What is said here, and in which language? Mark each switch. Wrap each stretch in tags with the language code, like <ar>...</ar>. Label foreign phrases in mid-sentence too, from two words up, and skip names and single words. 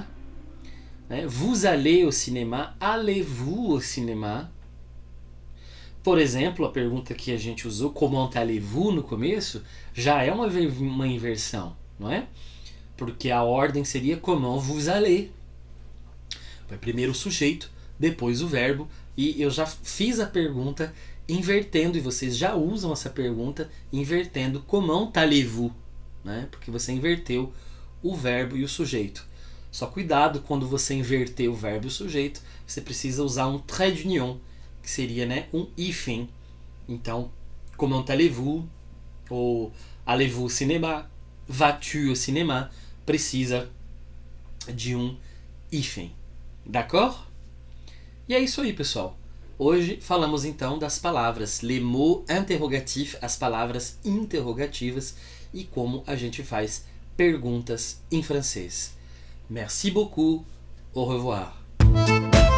<fr>Né? Vous allez au cinéma? Allez-vous au cinéma?</fr> <pt>Por exemplo, a pergunta que a gente usou,</pt> <fr>comment allez-vous,</fr> <pt>no começo, já é uma inversão, não é? Porque a ordem seria</pt> <fr>comment vous allez.</fr> <pt>Primeiro o sujeito, depois o verbo, e eu já fiz a pergunta invertendo, e vocês já usam essa pergunta invertendo</pt> <fr>comment allez-vous,</fr> <pt>né? Porque você inverteu o verbo e o sujeito. Só cuidado quando você inverter o verbo e o sujeito, você precisa usar um</pt> <fr>trait d'union,</fr> <pt>que seria, né, um hífen. Então,</pt> <fr>comment allez-vous, ou allez-vous au cinéma, vas-tu au cinéma,</fr> <pt>precisa de um hífen. D'accord? E é isso aí, pessoal. Hoje falamos então das palavras</pt> <fr>les mots interrogatifs,</fr> <pt>as palavras interrogativas, e como a gente faz perguntas em francês.</pt> <fr>Merci beaucoup. Au revoir.</fr>